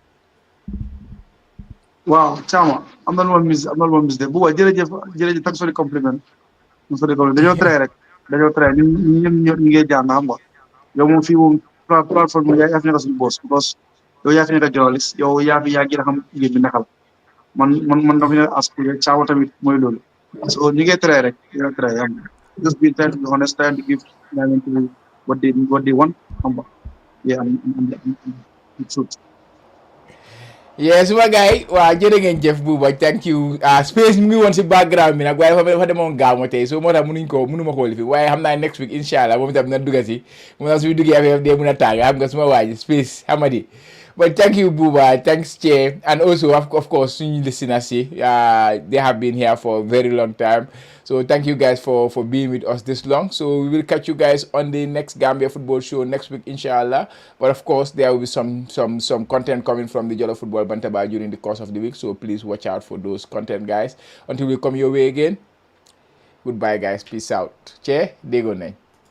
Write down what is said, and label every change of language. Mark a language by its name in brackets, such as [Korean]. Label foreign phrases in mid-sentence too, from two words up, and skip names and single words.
[Wolof] waaw Chama am na lu ma mis de bu baax jërëjëf [English] thanks for the compliment [Wolof] dañoo traité ñun ñu ngi jàng xam nga yow moom fii moom plateforme yaa fi nekk suñu boss because yow yaa fi nekk journaliste yow yaa gën a xam liggéey bi nakal man dafa ne ask yow Chama tamit mooy loolu so ñu ngi traité rek dañoo traité xam nga [English] just be trying to be honest trying to give what they want [Wolof] xam nga yeah am truth. yes suma gars yi waaw jërë ngeen jëf Buuba [English] thank you [Wolof] space mi ngi woon si background bi nag waaye dafa demoon gaaw tey so moo tax mënuma ko lifi waaye xam naa [English] next week [Wolof] incha allah moom itam na dugga si moom tax suy duggee affaire dee mën a tàng xam nga suma waaji space xamadi [English] but thank you [Wolof] Buuba thanks Che [English] and also of course suñu listeners yi they have been here for a very long time so thank you guys for being with us this long so we will catch you guys on the next Gambia football show next week inshallah but of course there will be some content coming from the Jollof Football Bantaba during the course of the week so please watch out for those content guys until we come your way again goodbye guys peace out Che [Wolof] déggoon nañ